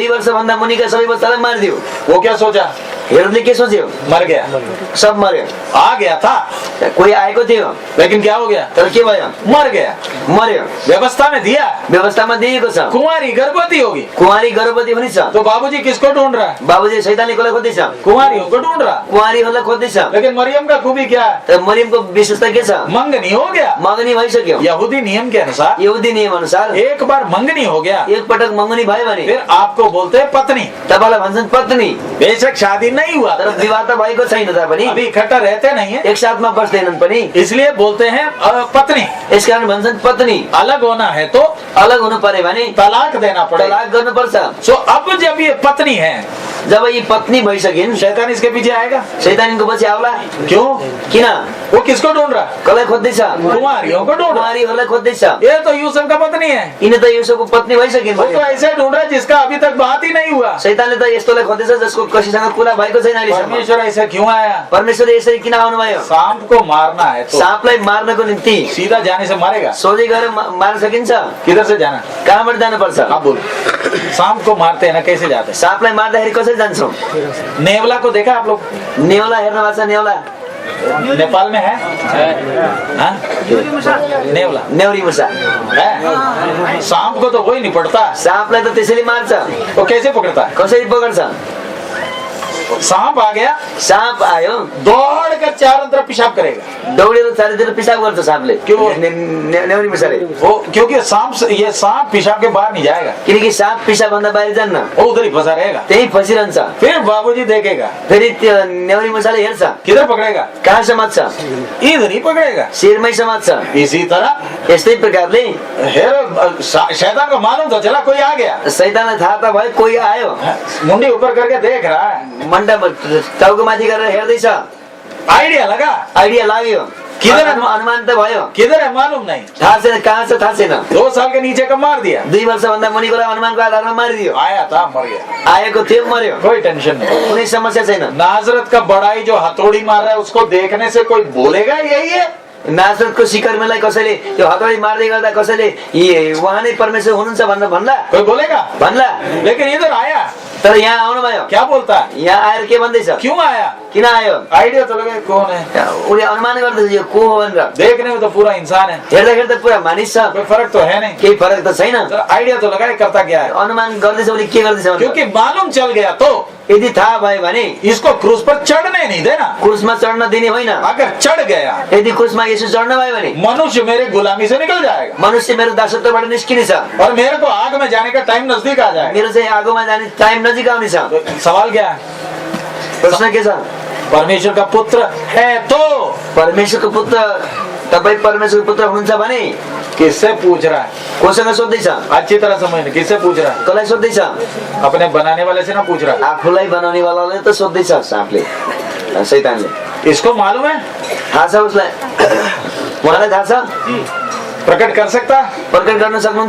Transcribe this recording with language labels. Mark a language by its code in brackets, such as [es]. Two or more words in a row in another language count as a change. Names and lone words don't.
[ne] 2 वर्षभन्दा मुनिका सबै बच्चालाई मारिदियो। [hi] वो क्या सोचा? [ne] हेरोदले के सोच्यो? [hi] मर गया। [ne] सब मर्यो। [hi] आ गया था, [ne] कोही आएको थियो, [hi] लेकिन क्या हो गया? [ne] तर के भयो? [hi] मर गया। [ne] मर्यो। [hi] व्यवस्था में दिया, [ne] व्यवस्थामा दिएको छ। [hi] कुंवारी गर्भवती होगी [ne] कुंवारी गर्भवती हुने छ। [hi] तो बाबूजी किसको ढूंढ रहा है? [ne] बाबुजी शैतानले कसलाई खोज्दैछ? [hi] कुंवारियों को ढूंढ रहा। [ne] कुंवारीहरूलाई खोज्दैछ। [hi] लेकिन मरियम का खूबी क्या है? [ne] तर मरियमको विशेषता के छ? [hi] मंगनी हो गया। [ne] मगनी भइसक्यो। [hi] यहूदी नियम के अनुसार [ne] यहुदी नियम अनुसार [hi] एक बार मंगनी हो गया, [ne] एक पटक मगनी भयो भने [hi] फिर आपको बोलते हैं पत्नी। [ne] तपाईलाई भन्छन् पत्नी। [hi] बेशक शादी नहीं हुआ [ne] तर विवाह त भएको छैन तापनि, [hi] अभी इकट्ठा रहते नहीं है, [ne] एक साथमा बस्दैनन् पनि, [hi] इसलिए बोलते हैं पत्नी। [ne] यसकारण भन्छन् पत्नी। [hi] अलग होना है तो [ne] अलग हुनु पर्यो भने [hi] तलाक देना पड़ेगा। [ne] तलाक गर्नुपर्छ। [hi] सो अब जब ये पत्नी है, [ne] जब यी पत्नी भइसकिन्, [hi] शैतान इसके पीछे आएगा। [ne] शैतान इनको पछि आउला। [hi] क्यों? [ne] किन? [hi] वो किसको ढूंढ रहा? [ne] कसलाई खोज्दैछ? [hi] कुंवारियों को ढूंढ रहा। [ne] कुंवारीहरूलाई खोज्दैछ। [hi] ये तो यूसुफ का पत्नी है। [ne] यिनी त युसुफको पत्नी भइसकिन्। [hi] वो तो ऐसे ढूंढ रहा है जिसका अभी तक बात ही नहीं हुआ। [ne] शैतानले त यस्तोलाई खोज्दैछ जसको कसैसँग कुरा भएको छैन अहिलेसम्म। [hi] परमेश्वर ऐसा क्यों आया? [ne] परमेश्वर यसरी किन आउनुभयो? [hi] सांप को मारना है तो [ne] साँपलाई मार्नको निम्ति [hi] सीधा जाने से मारेगा? [ne] सोझै गएर मार्न सकिन्छ? [hi] किधर से जाना? [ne] कहाँबाट जानुपर्छ? [hi] आप बोलो। सांप को मारते हैं ना, कैसे जाते हैं? [ne] साँपलाई मार्दाखेरि कसरी जान्छौँ? [hi] नेवला को देखा आप लोग? [ne] नेउला हेर्नु भएको छ? नेउला [hi] नेपाल में है? हाँ? नेवला, [ne] नेउरी मुसा [hi] है? सांप को तो वही नहीं पड़ता। [ne] साँपलाई त त्यसैले मार्छ। [hi] वो कैसे पकड़ता है? [ne] कसरी पकड्छ? [hi] सांप आ गया, [ne] साँप आयो, [hi] दौड़ कर चारों तरफ पेशाब करेगा। [ne] दौडेर चारैतिर पिसाब गर्छ साँपले। [hi] क्यों? [ne] नेउरी मसाले। [hi] वो क्योंकि ये सांप पेशाब के बाहर नहीं जाएगा, [ne] किनकि साँप पिसाब भन्दा बाहिर जान्न, [hi] वो उधर ही फंसा रहेगा। [ne] त्यही फसिरहन्छ। [hi] फिर बाबूजी देखेगा, [ne] फेरि त्यो नेउरी मसाले हेर्छ, [hi] किधर पकड़ेगा? [ne] कहाँ समात्छ? [hi] इधर ही पकड़ेगा। [ne] शिरमै समात्छ। [hi] इसी तरह [ne] यस्तै प्रकारले [hi] शैतान को मालूम तो चला कोई आ गया, [ne] शैतानलाई थाहा त भयो कोही आयो, [hi] मुंडी ऊपर करके देख रहा है, [ne] मण्डा टाउको माथि गरेर हेर्दैछ, [hi] आइडिया लगा, [ne] आइडिया लाग्यो, [hi] किधर है? [ne] अनुमान त भयो, [hi] किधर है मालूम नहीं। [ne] थाहा छैन कहाँ छ थाहा छैन। [hi] 2 साल के नीचे का मार दिया, [ne] 2 वर्षभन्दा मुनिकोलाई अनुमानको आधारमा मारिदियो, [hi] आया था मर गया, [ne] आएको थियो मर्यो, [hi] कोई टेंशन नहीं। [ne] कुनै समस्या छैन। [hi] नाजरत का बड़ाई जो हथौड़ी मार रहा है उसको देखने से कोई बोलेगा यही है? [ne] नाजरतको सिकर्मीलाई कसैले त्यो हतौडी मार्दै गर्दा कसैले उहाँ नै परमेश्वर हुनुहुन्छ भनेर भन्ला? [hi] कोई बोलेगा? [ne] भन्ला? [hi] लेकिन इधर आया, [ne] तर यहाँ आउनु भयो, [hi] क्या बोलता है? [ne] यहाँ आएर के भन्दैछ? [hi] क्यों आया? [ne] किन आयो? [hi] आइडिया तो लगे कौन है, [ne] उसले अनुमान गर्दैछ यो को हो भनेर। [hi] देखने में तो पूरा इंसान है, [ne] हेर्दा पुरा मानिस छ, [hi] कोई फर्क तो है नहीं। [ne] केही फरक त छैन। [hi] तो आइडिया तो लगाए करता क्या है, [ne] अनुमान गर्दैछ उसले के गर्दैछ भनेर। [hi] क्योंकि मालूम चल गया तो [ne] यदि थाहा भयो भने [hi] इसको क्रूज पर चढ़ने नहीं देना। [ne] क्रुसमा चढ्न दिने होइन। [hi] अगर चढ़ गया, [ne] यदि क्रुसमा यसो चढ्न भयो भने [hi] मनुष्य मेरे गुलामी से निकल जाएगा [ne] मनुष्य मेरो दासत्वबाट निस्किनेछ, [hi] और मेरे को आग में जाने का टाइम नजदीक आ जाएगा। [ne] मेरो चाहिँ आगोमा जाने टाइम नजिक आउनेछ। [hi] तो सवाल क्या है? [ne] प्रश्न के छ? [hi] परमेश्वर का पुत्र है तो [ne] परमेश्वरको पुत्र, तपाई परमेश्वरको पुत्र हुनुहुन्छ भने [hi] किससे पूछ रहा है? [ne] कोसँग सोध्दैछ? [hi] अच्छी तरह समझने, किससे पूछ रहा है? [ne] कसलाई सोध्दैछ? [hi] अपने बनाने वाले से ना पूछ रहा [ne] आफूलाई बनाउनेवालाले त सोध्दैछ, साँपले, शैतानले। [hi] है। इसको मालूम है, [ne] थाहा छ उसलाई, उहाँलाई थाहा छ, [hi] प्रकट कर सकता, [ne] प्रकट गर्न सक्नुहुन्छ,